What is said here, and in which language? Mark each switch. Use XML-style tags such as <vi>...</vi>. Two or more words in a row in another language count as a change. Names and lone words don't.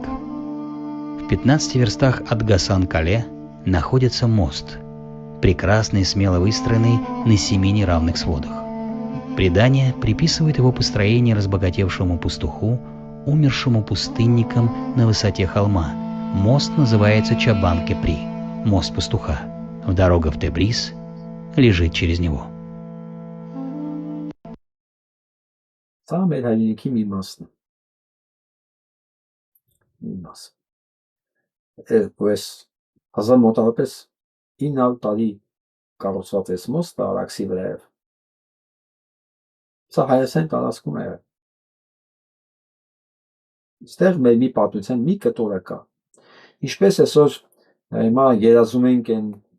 <ru>В 15 верстах от Гасан-Кале находится мост, прекрасный и смело выстроенный на 7 неравных сводах. Предание приписывает его построение разбогатевшему пастуху, умершему пустынником на высоте холма. Мост называется Чабан-Кепри, мост пастуха. Дорога в Тебриз лежит через него.</ru> <hy>Սա մեր հայրենիքի մի մասն է։ Մի մաս։ Այս 1000 մոտավորապես 900 տարի կառուցված այս մոստը Արաքսի վրայով։ Սա Հայաստանի տարածքում է։ Այստեղ մեր մի պատմության մի կտորը կա։ Ինչպես այսօր հիմա երազում ենք են</hy>